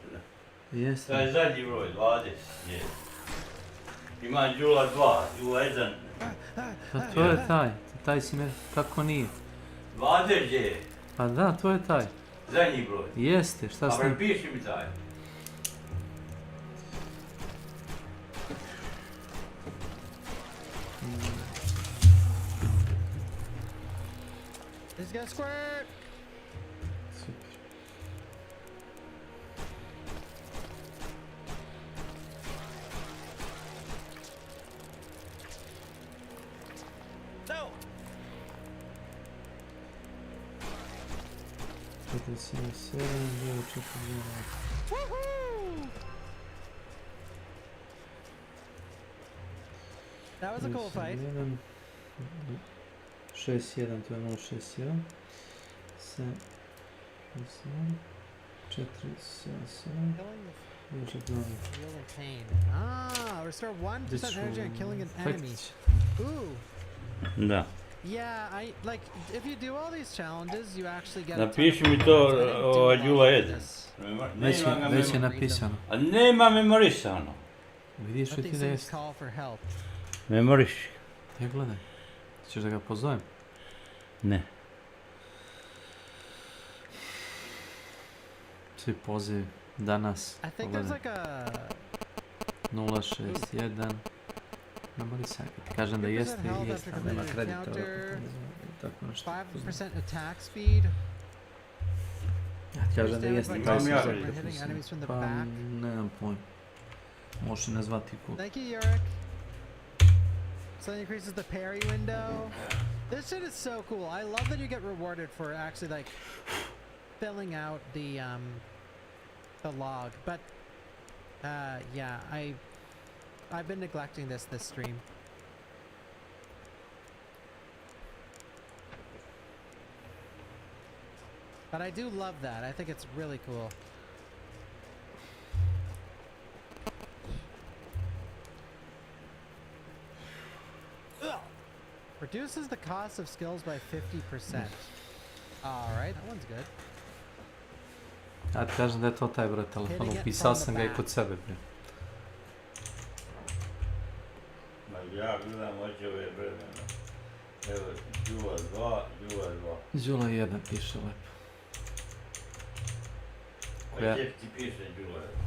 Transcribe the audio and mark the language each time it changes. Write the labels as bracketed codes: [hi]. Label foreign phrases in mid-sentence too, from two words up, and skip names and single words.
[sr] Jeste. Taj zadnji broj, 20 je. Ima Đula 2, Đula 1. Pa to je taj si me, kako nije? 20 je. Pa da, to je taj. Zadnji broj. Jeste, šta A s njim? prepiši mi taj. [en] He's gonna squirt! Super. No! 47, 4, Woohoo! That was a cool fight. [sr] 6-1, to je 0-6-1. 7, 4, 7, još je dobro. [en] Feeling pain. Ah, restore 1% energy and killing an enemy. Ooh. [sr] Da. [en] Yeah, if you do all these challenges, you actually get [sr] Napiši mi to Đula 1. Već je napisano. A nema memorisano. Vidiš li ti da jest? [en] call for help. [sr] Memoriši. Ja gledaj. Ćeš da ga pozovem? Ne. Svi pozivi danas. [en] I think there's like a [sr] 061. Ne mora sakati. Kažem da [en] 3% [sr] jeste [en] health [sr] i jeste, [en] after [sr] ali nema [en] completing [sr] kredita. [en] encounter, [sr] Tako nešto. [en] 5% attack speed. [sr] Ja ti kažem da jeste, [en] Damage by [sr] kaj se Imam ja [en] concentrate [sr] zove. [en] when hitting enemies from the [sr] Pa, [en] back. [sr] nemam pojma. Možeš i nazvati ko. [en] Thank you, Yurik. So it increases the parry window. This shit is so cool. I love that you get rewarded for actually like filling out the log. But yeah, I've been neglecting this stream. But I do love that. I think it's really cool. Reduces the cost of skills by 50%. Alright, that one's good. [sr] Ja ti kažem da je to taj broj telefona. Upisao sam ga i kod sebe. Bre. Ma ja gledam hoće ove vremena. Evo, Đula 2, Đula 2. Đula 1 piše lepo. A gdje ti piše Đula 1?